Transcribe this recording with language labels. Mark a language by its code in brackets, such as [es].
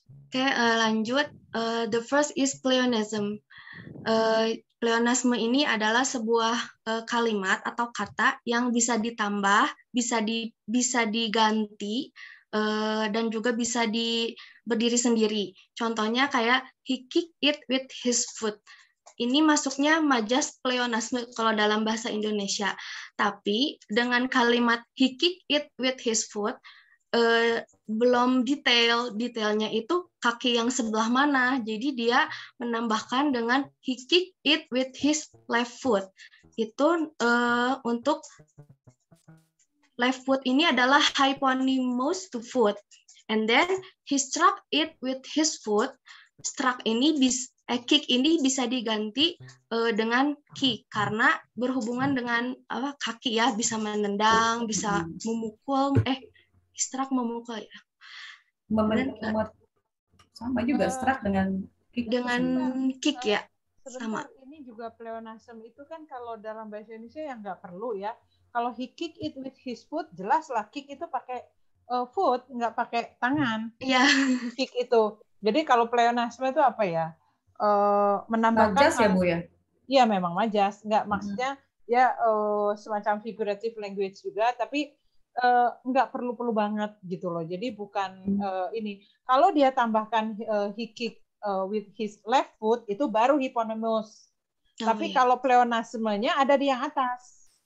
[id] Oke, lanjut. [en] The first is pleonasm. [id] Pleonasme ini adalah sebuah kalimat atau kata yang bisa ditambah, bisa diganti, dan juga bisa berdiri sendiri. Contohnya kayak [en] he kicked it with his foot. [id] Ini masuknya majas pleonasme kalau dalam bahasa Indonesia. Tapi dengan kalimat [en] he kicked it with his foot, [id] belum detailnya itu kaki yang sebelah mana. Jadi dia menambahkan dengan [en] he kicked it with his left foot. [id] Itu untuk [en] left foot [id] ini adalah [en] hyponymous to foot. And then he struck it with his foot. [id] Struck ini kick ini bisa diganti dengan kick karena berhubungan dengan kaki ya, bisa menendang, bisa memukul. Struck memukul ya. Sama juga struck dengan kick. Dengan kick ya. Sama. Ini juga pleonasm itu kan kalau dalam bahasa Indonesia yang nggak perlu ya. Kalau [en] he kick it with his foot, [id] jelas lah kick itu pakai foot, nggak pakai tangan. Iya. Kick itu. Jadi kalau pleonasme itu apa ya? Menambahkan majas ya Bu ya? Iya memang majas. Nggak maksudnya ya semacam figurative language juga, tapi nggak perlu banget gitu loh. Jadi bukan ini. Kalau dia tambahkan [en] he kick with his left foot [id] itu baru hyponymous. Tapi kalau pleonasmenya ada di yang atas.